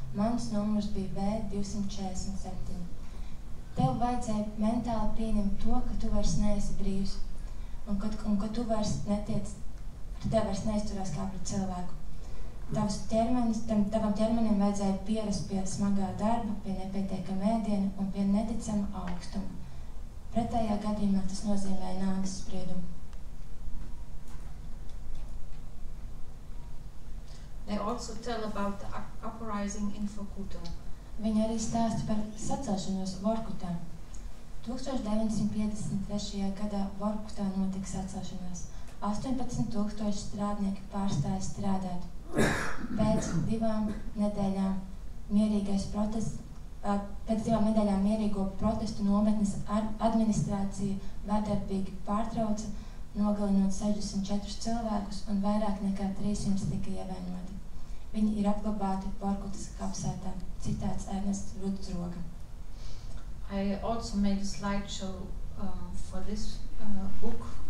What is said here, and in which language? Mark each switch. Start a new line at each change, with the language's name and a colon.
Latvian: Mans numurs bija V247. Tev vajadzēja mentāli pieņemt to, ka tu vairs neesi brīvs, un ka tu vairs tev vairs neizturās kā pret cilvēku. Tavam ķermenim vajadzēja pierast pie smagā darba, pie nepietiekama ēdiena un pie neticama augstuma. Pretējā gadījumā tas nozīmēja nāves spriedumu.
English: They also tell about the uprising in Vorkuta.
Latvian: Viņi arī stāsta par sacelšanos Vorkutā. 1953. gadā Vorkutā notika sacelšanās. 18,000 strādnieki pārstāja strādāt. Pēc 2 nedēļām mierīgo protestu nometnes administrācija vardarbīgi pārtrauca, nogalinot 64 cilvēkus un vairāk nekā 300 tika ievainoti. Viņi ir apglabāti Vorkutas kapsētā. Citāts Ernests Rudzroga.
English: I also made a slideshow for this book.